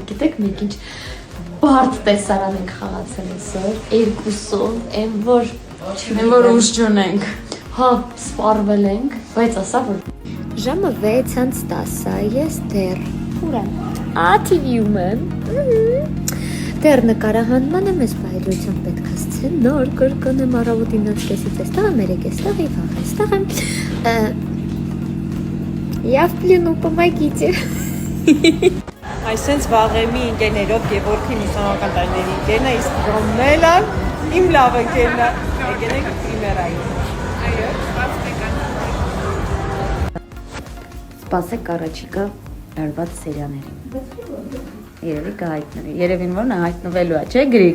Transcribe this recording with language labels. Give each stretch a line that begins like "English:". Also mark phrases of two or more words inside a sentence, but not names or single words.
Armenian: գիտեք մենք ինչ բարդ տեսարան ենք խաղացել այսօր, երկուսով, այն որ ուժ չունենք։ Հա, սպառվել ենք, բայց ասա որ ժամը 6:10-ը, ես դեռ ուր եմ։ TV-ում եմ։ Դեռ նկարահանման եմ, ես բայրությամբ պետք է սցենար կրկնեմ առավոտին 9:30-ից էստեղ եմ, 3:00-ից եւ վաղ էստեղ եմ։
Russian: Я в плену, помогите։
Armenian: Այսենց վաղեմի ընկերներով Գևորգին ուսանողական տարիների ընկերն է, իսկ Ռոմելը իմ լավ ընկերն է։ Եկեք պրիմերային։ Այո, Սպասեք առաջիկա լարված սերիաներին։ Երևի կհայտնվի։ Երևին որ նա հայտնվելու է, չէ՞ Գրիգ։